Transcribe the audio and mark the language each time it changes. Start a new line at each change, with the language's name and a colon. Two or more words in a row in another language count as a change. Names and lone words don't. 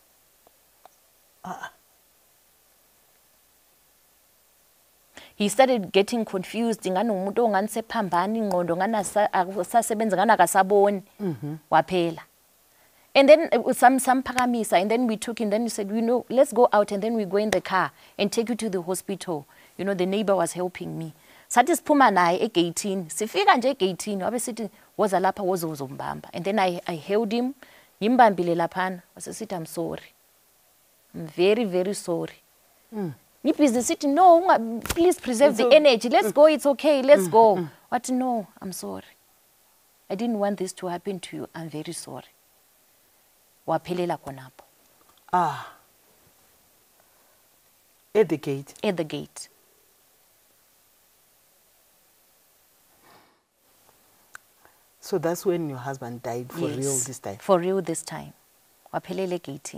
English: He started getting confused.
North Ndebele: Waphela.
English: And then some paramisa, and then we took him. Then he said, you know, let's go out, and then we go in the car and take you to the hospital. You know, the neighbor was helping me.
North Ndebele: Sathi siphuma naye egate-ini. Sifika nje egate-ini wabe sithi woza lapha wozombamba.
English: And then I held him,
North Ndebele: ngimbambile laphana. Wasesithi,
English: I'm sorry. I'm very, very sorry. Me business it, no, please preserve the energy. Let's go, it's okay, let's go. But no, I'm sorry. I didn't want this to happen to you. I'm very sorry.
North Ndebele: Waphelela khonapho.
English: Ah. At the gate? At the gate. So that's when your husband died for real this time? For real this time. Waphelele gate.